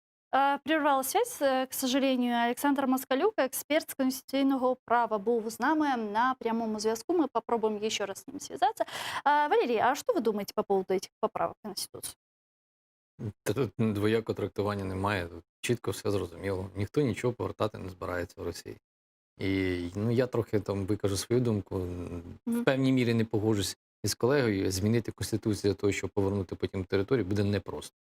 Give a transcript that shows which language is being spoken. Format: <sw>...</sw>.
<ru>Прервала связь, к сожалению.</ru> <uk>Олександр Москалюк, експерт з конституційного права, був з нами на прямому зв'язку.</uk> <ru>Ми попробуем еще раз с ним связаться. Валерий, а что вы думаете по поводу этих поправок в Конституцию?</ru> <uk>Та тут двоякого трактування немає, тут чітко все зрозуміло. Ніхто нічого повертати не збирається в Росії. І я трохи там викажу свою думку. В певній мірі не погоджусь із колегою. Змінити Конституцію для того, щоб повернути потім територію, буде непросто.</uk>